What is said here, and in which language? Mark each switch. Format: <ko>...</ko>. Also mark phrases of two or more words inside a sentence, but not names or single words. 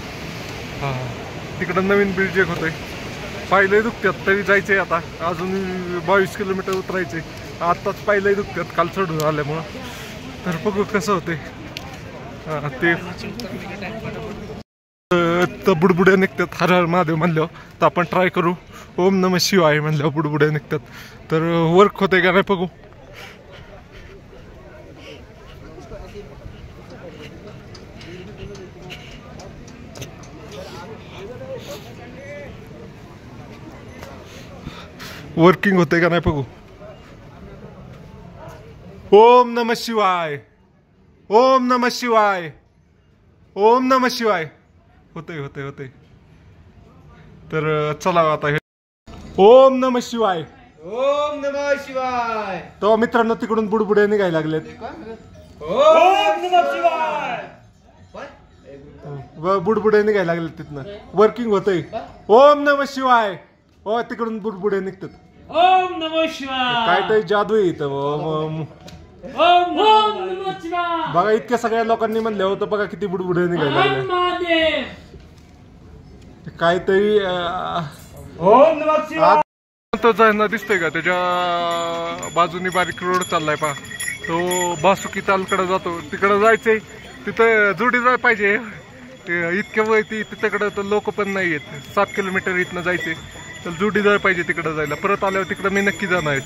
<mr>हा, तिकडं नवीन ब्रिज एक होतोय. पायलंही दुखतात तरी जायचंय आता. अजून 22 किलोमीटर उतरायचे. आत्ताच पायलंही दुखतात काल चढून आल्यामुळं. तर बघू कसं होते ते बुडबुड्या निघतात</mr> <sa>हर हर महादेव</sa> <mr>म्हणल्यावर. तर आपण ट्राय करू</mr> <sa>ओम नमः शिवाय</sa> <mr>म्हणल्यावर बुडबुड्या निघतात. तर वर्क होते का नाही बघू. वर्किंग होते का नाही बघू.</mr> <sa>ओम नमः शिवाय, ओम नमः शिवाय, ओम नमः शिवाय.</sa> <mr>होते होते होते. तर चला आता हे</mr> <sa>ओम नमः शिवाय, ओम नमः शिवाय.</sa> <mr>तो मित्रांनो तिकडून बुडबुडे निघायला लागलेत.</mr> <sa>ओम नमः शिवाय.</sa> <mr>बुडबुडे निघायला लागलेत तिथनं. वर्किंग होतंय.</mr> <sa>ओम नमः शिवाय.</sa> <mr>हो, तिकडून बुडबुडे निघतात.</mr> <sa>ओम नमः शिवाय.</sa> <mr>काय तरी जादू आहे इथं.</mr> <sa>ओम नमः शिवाय.</sa> <mr>बघा इतक्या सगळ्या लोकांनी म्हणलं होतं, बघा किती बुडबुडे निघायला लागले. काहीतरी</mr> <sa>ओम नमः शिवाय.</sa> <mr>तो जायना दिसतोय का, त्याच्या बाजूनी बारीक रोड चाललाय पहा. तो बासुकी तालकडे जातो. तिकडे जायचंय. तिथं जोडीदार पाहिजे. इतक्या वरती तिकडं तर लोक पण नाही आहेत. 7 किलोमीटर इथनं जायचे. तर जोडीदार पाहिजे तिकडं जायला. परत आल्यावर तिकडं मी नक्की जाणार आहे.</mr>